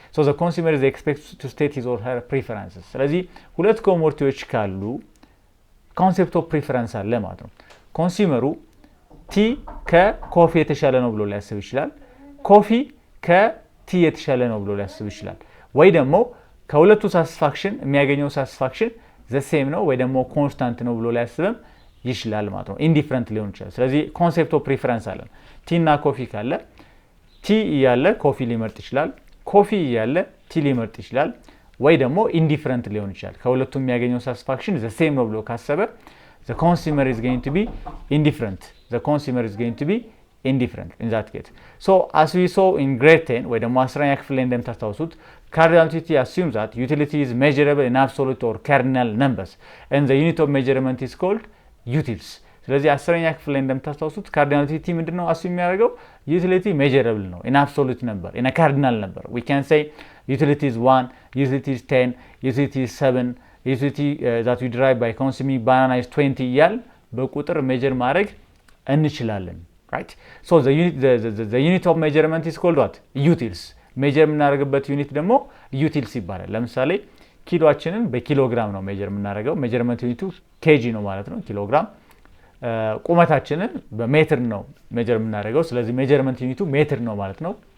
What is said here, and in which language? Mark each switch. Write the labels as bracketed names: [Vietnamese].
[English] so the consumer is expected to state his or her preferences. [Amharic] ስለዚህ ሁለት ኮሞዲቲዎች ካሉ ኮንሴፕት ኦፍ ፕሪፈረንስ አለ ማለት ነው። ኮንሱመሩ ቲ ከኮፊ የተሻለ ነው ብሎ ሊያስብ ይችላል። ኮፊ ከቲ የተሻለ ነው ብሎ ሊያስብ ይችላል። ወይ ደግሞ ከሁለቱ ሳቲስፋክሽን የሚያገኘው ሳቲስፋክሽን ዘ ሴም ነው ወይ ደግሞ ኮንስታንት ነው ብሎ ሊያስብም ይችላል ማለት ነው። ኢንዲፈረንት ሊሆን ይችላል። ስለዚህ ኮንሴፕት ኦፍ ፕሪፈረንስ አለ። ቲ እና ኮፊ ካለ ቲ እያለ ኮፊ ሊመርጥ ይችላል፣ ኮፊ እያለ ቲ ሊመርጥ ይችላል። ወይ ደግሞ ኢንዲፈረንት ሊሆን ይችላል። ከሁለቱ የሚያገኘው ሳቲስፋክሽን ዘ ሴም ነው ብሎ ካሰበ [English] the consumer is going to be indifferent. The consumer is going to be indifferent in that case. so as we saw in grade 10 [Amharic] ወይ ደግሞ 10ኛ ክፍል ላይ እንደምታስታውሱት [English] cardinal utility assumes that utility is measurable in absolute or cardinal numbers and the unit of measurement is called utils. [Amharic] ስለዚህ 10ኛ ክፍል ላይ እንደምታስታውሱት [English] cardinal utility [Amharic] ምንድነው አሱ የሚያደርገው? [English] utility measurable ነው in absolute number, in a cardinal number. we can say utility is 1, utility is 10, utility is 7, utility that we derive by consuming banana is 20 [Amharic] እያል በቁጥር ሜጀር ማድረግ እንችላለን። [English] right? so the unit of measurement is called what? utils. [Amharic] ሜጀር የምናደርግበት ዩኒት ደግሞ ዩቲልስ ይባላል። ለምሳሌ ኪሎአችንን በኪሎግራም ነው ሜጀር የምናደርገው። ሜጀርመንት ዩኒቱ ኬጂ ነው ማለት ነው፣ ኪሎግራም። ቁመታችንን በሜትር ነው ሜጀር የምናደርገው። ስለዚህ ሜጀርመንት ዩኒቱ ሜትር ነው ማለት ነው።